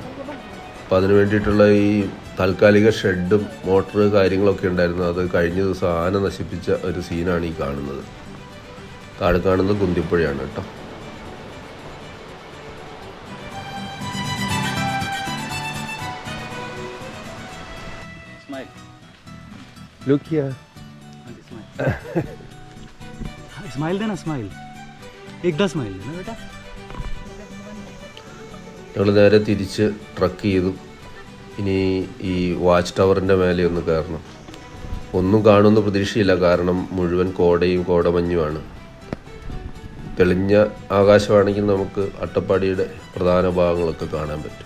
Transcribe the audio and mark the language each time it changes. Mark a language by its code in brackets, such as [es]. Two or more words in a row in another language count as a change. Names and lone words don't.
[ml] അപ്പോൾ അതിന് വേണ്ടിയിട്ടുള്ള ഈ താൽക്കാലിക ഷെഡും മോട്ടറ് കാര്യങ്ങളൊക്കെ ഉണ്ടായിരുന്നു. അത് കഴിഞ്ഞ ദിവസം ആന നശിപ്പിച്ച ഒരു സീനാണ് ഈ കാണുന്നത്. താഴെ കാണുന്നത് കുന്തിപ്പുഴയാണ് കേട്ടോ. [en] Look here. [hi] स्माइल देना, स्माइल एकदा स्माइल देना बेटा. [ml] ഞങ്ങൾ നേരെ തിരിച്ച് ട്രക്ക് ചെയ്തു. ഇനി ഈ വാച്ച് ടവറിൻ്റെ മേലെ ഒന്ന് കയറണം. ഒന്നും കാണുമെന്ന് പ്രതീക്ഷയില്ല, കാരണം മുഴുവൻ കോടയും കോടമഞ്ഞുമാണ്. തെളിഞ്ഞ ആകാശമാണെങ്കിൽ നമുക്ക് അട്ടപ്പാടിയുടെ പ്രധാന ഭാഗങ്ങളൊക്കെ കാണാൻ പറ്റും.